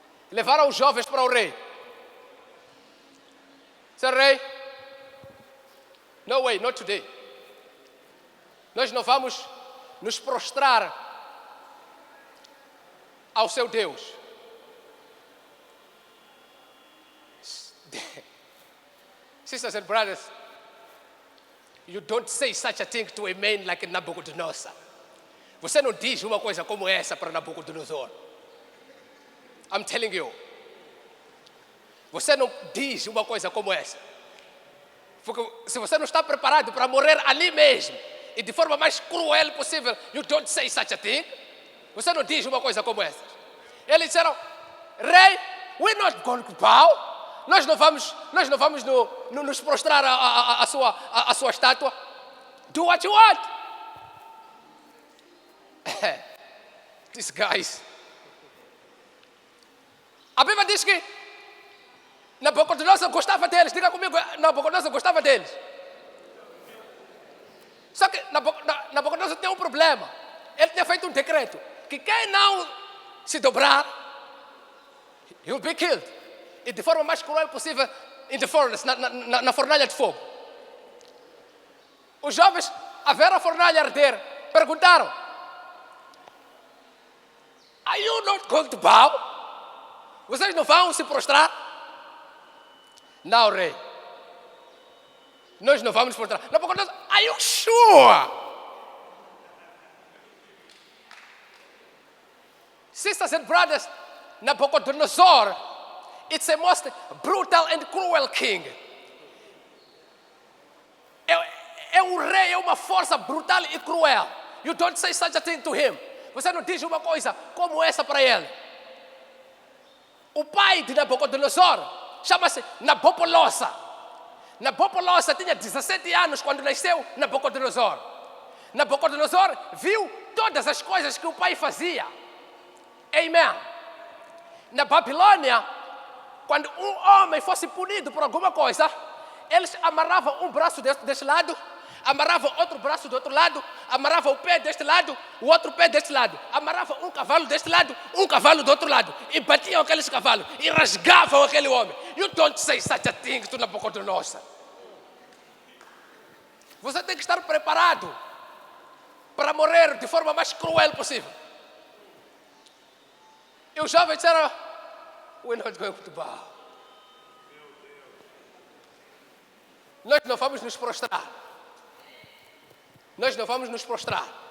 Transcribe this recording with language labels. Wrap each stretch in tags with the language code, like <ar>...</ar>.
<pt>Levaram os jovens para o rei. Seu rei,</pt> <en>no way, not today.</en> <pt>Nós não vamos nos prostrar ao seu Deus.</pt> <en>Sisters and brothers, you don't say such a thing to a man like Nabucodonosor.</en> <pt>Você não diz uma coisa como essa para Nabucodonosor.</pt> <en>I'm telling you.</en> <pt>Você não diz uma coisa como essa. Porque se você não está preparado para morrer ali mesmo, e de forma mais cruel possível,</pt> <en>you don't say such a thing.</en> <pt>Você não diz uma coisa como essa. Eles disseram: Rei,</pt> <en>we're not going to bow.</en> <pt>Nós não vamos nos prostrar a sua estátua.</pt> <en>Do what you want. These guys.</en> <pt>A Bíblia diz que Nabucodonosor gostava deles. Diga comigo, Nabucodonosor gostava deles. Só que Nabucodonosor tem um problema. Ele tinha feito um decreto que quem não se dobrar,</pt> <en>he will be killed.</en> <pt>E de forma mais cruel possível,</pt> <en>in the furnace,</en> <pt>na fornalha de fogo. Os jovens, a ver a fornalha arder, perguntaram:</pt> <en>Are you not going to bow?</en> <pt>Vocês não vão se prostrar? Não, rei. Nós não vamos prostrar. Nabucodonosor,</pt> <en>are you sure? sisters and brothers, Nabucodonosor, it's a most brutal and cruel king.</en> <pt>É um rei, é uma força brutal e cruel.</pt> <en>You don't say such a thing to him.</en> <pt>Você não diz uma coisa como essa para ele. O pai de Nabucodonosor chama-se Nabopolassar. Nabopolassar tinha 17 anos quando nasceu Nabucodonosor. Nabucodonosor viu todas as coisas que o pai fazia. Amen. Na Babilônia, quando um homem fosse punido por alguma coisa, eles amarravam um braço deste lado, amarravam outro braço do outro lado, amarravam o pé deste lado, o outro pé deste lado, amarravam um cavalo deste lado, um cavalo do outro lado, e batiam aqueles cavalos, e rasgavam aquele homem.</pt> <en>You don't say such a thing to Nabucodonosor.</en> <pt>Você tem que estar preparado para morrer de forma mais cruel possível. E os jovens disseram,</pt> <en>we're not going to bow.</en> <pt>Nós não vamos nos prostrar. Nós não vamos nos prostrar.</pt>